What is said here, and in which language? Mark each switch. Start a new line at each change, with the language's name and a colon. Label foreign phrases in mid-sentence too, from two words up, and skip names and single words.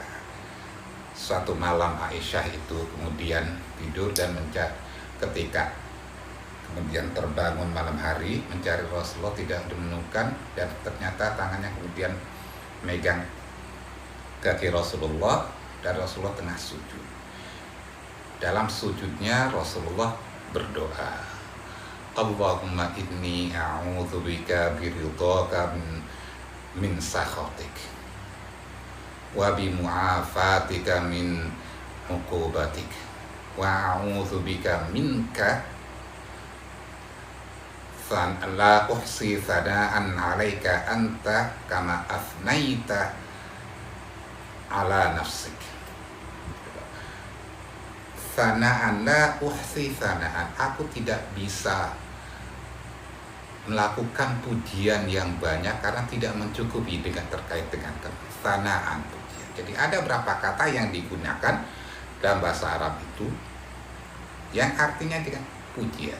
Indonesian: Suatu malam Aisyah itu kemudian tidur dan ketika kemudian terbangun malam hari mencari Rasulullah, tidak menemukan, dan ternyata tangannya kemudian megang kaki Rasulullah, dan Rasulullah tengah sujud. Dalam sujudnya Rasulullah berdoa,
Arabic: اللهم إني أعوذ برضاك من سخطك وبمعافاتك من عقوبتك وأعوذ بك منك لا أحصي ثناء عليك أنت كما أثنيت على نفسك. ثناء لا أحصي ثناء,
Indonesian: aku tidak bisa melakukan pujian yang banyak karena tidak mencukupi dengan terkait dengan thana'an, pujian. Jadi ada berapa kata yang digunakan dalam bahasa Arab itu yang artinya dengan pujian.